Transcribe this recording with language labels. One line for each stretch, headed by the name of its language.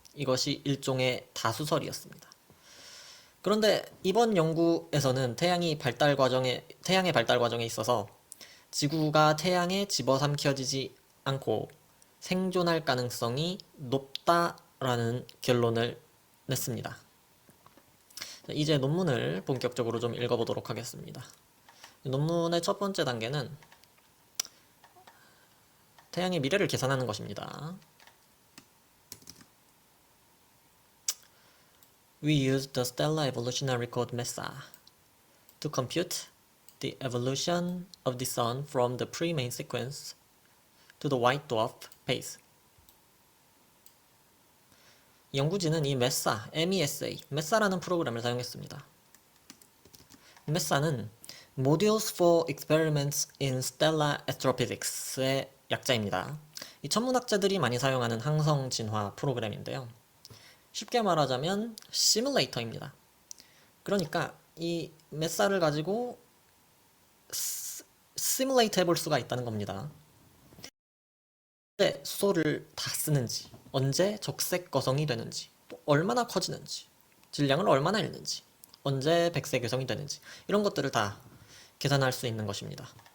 Korean: 이것이 일종의 다수설이었습니다. 그런데 이번 연구에서는 태양의 발달 과정에 있어서 지구가 태양에 집어삼켜지지 않고 생존할 가능성이 높다라는 결론을 냈습니다. 이제 논문을 본격적으로 좀 읽어보도록 하겠습니다. 논문의 첫 번째 단계는 태양의 미래를 계산하는 것입니다.
English: We used the Stellar Evolutionary Code MESA to compute the evolution of the Sun from the pre-main sequence to the white dwarf phase.
Korean: 연구진은 이 MESA라는 프로그램을 사용했습니다. MESA는 Modules for Experiments in Stellar Astrophysics의 약자입니다. 이 천문학자들이 많이 사용하는 항성 진화 프로그램인데요. 쉽게 말하자면 시뮬레이터입니다. 그러니까 이 메사를 가지고 시뮬레이트 해볼 수가 있다는 겁니다. 언제 수소를 다 쓰는지, 언제 적색 거성이 되는지, 또 얼마나 커지는지, 질량을 얼마나 잃는지, 언제 백색 외성이 되는지 이런 것들을 다 계산할 수 있는 것입니다.